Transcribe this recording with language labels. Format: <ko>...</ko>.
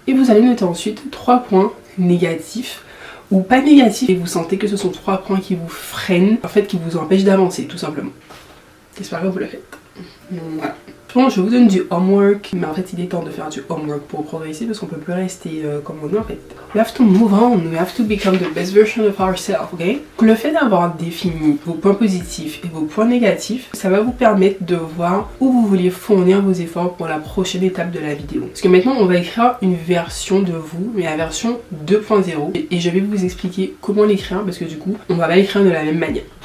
<fr>Et vous allez noter ensuite 3 points négatifs ou pas négatifs et vous sentez que ce sont 3 points qui vous freinent, en fait qui vous empêchent d'avancer tout simplement. J'espère que vous le faites. Voilà. Bon, je vous donne du homework, mais en fait il est temps de faire du homework pour progresser parce qu'on peut plus rester comme on est en fait.</fr> <en>We have to move on, we have to become the best version of ourselves, ok?</en> <fr>Le fait d'avoir défini vos points positifs et vos points négatifs, ça va vous permettre de voir où vous voulez fournir vos efforts pour la prochaine étape de la vidéo. Parce que maintenant on va écrire une version de vous, mais la version 2.0 et je vais vous expliquer comment l'écrire parce que du coup on va pas l'écrire de la même manière.</fr>